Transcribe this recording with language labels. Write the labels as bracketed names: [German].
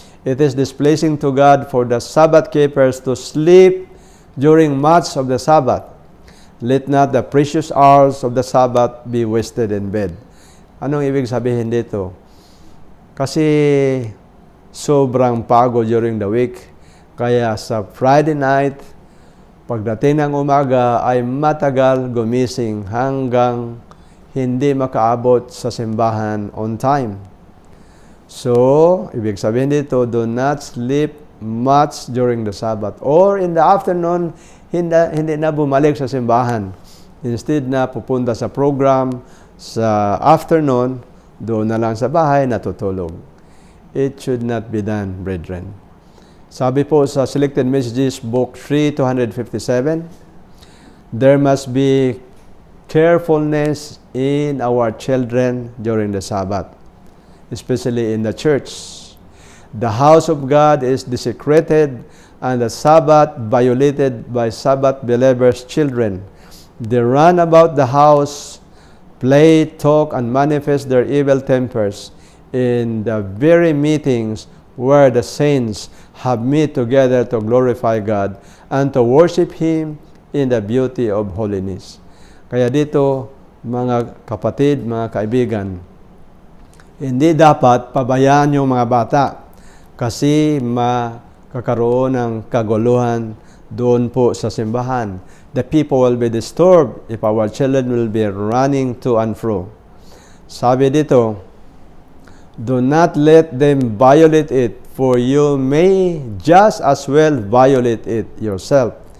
[English] It is displeasing to God for the Sabbath keepers to sleep during much of the Sabbath. Let not the precious hours of the Sabbath be wasted in bed. [Filipino] Anong ibig sabihin dito? Kasi sobrang pagod [English] during the week. [Filipino] Kaya sa Friday night, pagdating ng umaga ay matagal gumising hanggang hindi makaabot sa simbahan [English] on time. So, [Filipino] ibig sabihin dito, [English] do not sleep much during the Sabbath. Or in the afternoon, [Filipino] hindi na bumalik sa simbahan. Instead na pupunta sa program sa afternoon, doon na lang sa bahay natutulog. [English] It should not be done, brethren. [Filipino] Sabi po sa [English] Selected Messages, Book 3, 257, there must be carefulness in our children during the Sabbath, especially in the church. The house of God is desecrated and the Sabbath violated by Sabbath believers' children. They run about the house, play, talk, and manifest their evil tempers in the very meetings where the saints have met together to glorify God and to worship Him in the beauty of holiness. [Filipino] Kaya dito, mga kapatid, mga kaibigan, hindi dapat pabayaan yung mga bata kasi makakaroon ng kaguluhan doon po sa simbahan. [English] The people will be disturbed if our children will be running to and fro. [Filipino] Sabi dito, [English] do not let them violate it, for you may just as well violate it yourself.